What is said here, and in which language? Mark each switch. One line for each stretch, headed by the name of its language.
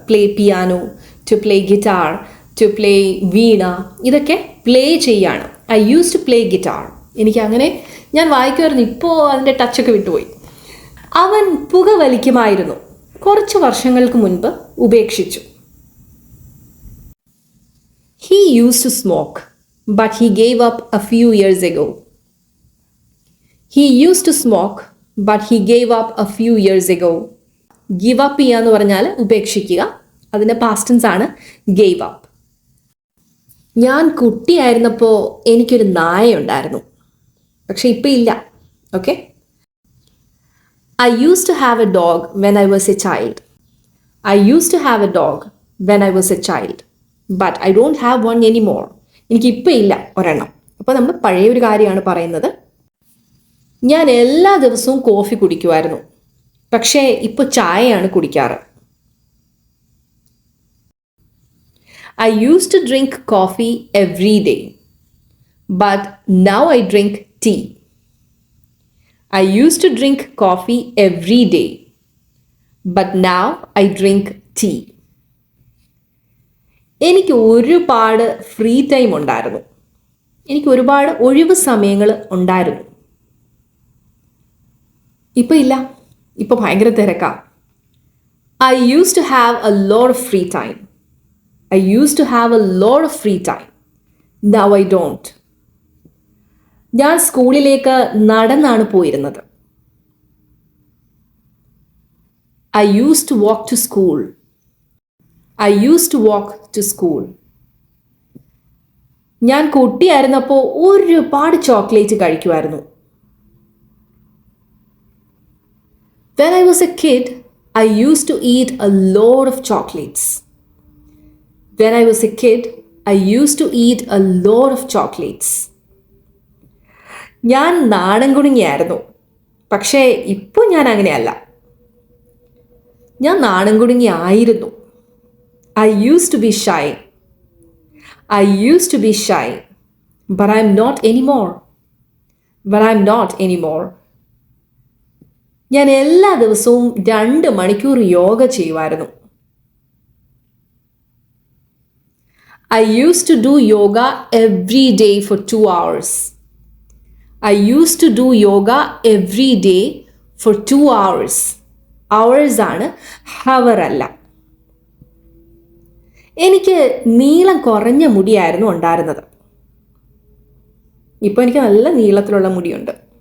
English: play piano, to play guitar, to play veena,
Malayalam: ഇതൊക്കെ play ചെയ്യാണ്.
English: I use to play guitar.
Malayalam: എനിക്ക് അങ്ങനെ ഞാൻ വായിക്കുമായിരുന്നു, ഇപ്പോൾ അതിൻ്റെ ടച്ചൊക്കെ വിട്ടുപോയി. അവൻ പുക വലിക്കുമായിരുന്നു. കുറച്ച് വർഷങ്ങൾക്ക് മുൻപ് ഉപേക്ഷിച്ചു.
English: He used to smoke, but he gave up a few years ago. He used to smoke, but he gave up a few years ago.
Malayalam: Give up ചെയ്യുക എന്ന് പറഞ്ഞാൽ ഉപേക്ഷിക്കുക. അതിൻ്റെ പാസ്റ്റ് ടെൻസ് ആണ് gave up. ഞാൻ കുട്ടിയായിരുന്നപ്പോൾ എനിക്കൊരു നായ ഉണ്ടായിരുന്നു, പക്ഷെ ഇപ്പം ഇല്ല. Okay.
English: I used to have a dog when I was a child. I used to have a dog when I was a child. But I don't have one anymore.
Malayalam: എനിക്കിപ്പോൾ ഇല്ല ഒരെണ്ണം. അപ്പോൾ നമ്മൾ പഴയ ഒരു കാര്യമാണ് പറയുന്നത്. ഞാൻ എല്ലാ ദിവസവും കോഫി കുടിക്കുമായിരുന്നു, പക്ഷേ ഇപ്പോൾ ചായയാണ് കുടിക്കാറ്.
English: I used to drink coffee every day. But now I drink tea. I used to drink coffee every day, but now I drink tea.
Malayalam: എനിക്ക് ഒരുപാട് ഫ്രീ ടൈം ഉണ്ടായിരുന്നു. എനിക്ക് ഒരുപാട് ഒഴിവ് സമയങ്ങൾ ഉണ്ടായിരുന്നു. ഇപ്പോൾ ഇല്ല, ഇപ്പോൾ ഭയങ്കര തിരക്കാ.
English: I used to have a lot of free time. I used to have a lot of free time. Now I don't.
Malayalam: ഞാൻ സ്കൂളിലേക്ക് നടന്നാണ് പോയിരുന്നത്.
English: I used to walk to school. I used to walk to school.
Malayalam: ഞാൻ കുട്ടിയായിരുന്നപ്പോൾ ഒരുപാട് chocolate കഴിക്കുമായിരുന്നു.
English: When I was a kid, I used to eat a lot of chocolates. When I was a kid, I used to eat a lot of chocolates.
Malayalam: ഞാൻ നാടൻ കുടുങ്ങിയായിരുന്നു. പക്ഷേ ഇപ്പോൾ ഞാൻ അങ്ങനെയല്ല. ഞാൻ നാടൻ കുടുങ്ങി ആയിരുന്നു.
English: I used to be shy. I used to be shy. But I'm not anymore. But I'm not anymore.
Malayalam: ഞാൻ എല്ലാ ദിവസവും 2 മണിക്കൂർ യോഗ ചെയ്യുമായിരുന്നു.
English: I used to do yoga every day for 2 hours. I used to do yoga every day for 2 hours.
Malayalam: Hours ആണ്, hour അല്ല. എനിക്ക് നീളം കുറഞ്ഞ മുടിയായിരുന്നു ഉണ്ടായിരുന്നത്. ഇപ്പോൾ എനിക്ക് നല്ല നീളത്തിലുള്ള മുടിയുണ്ട്.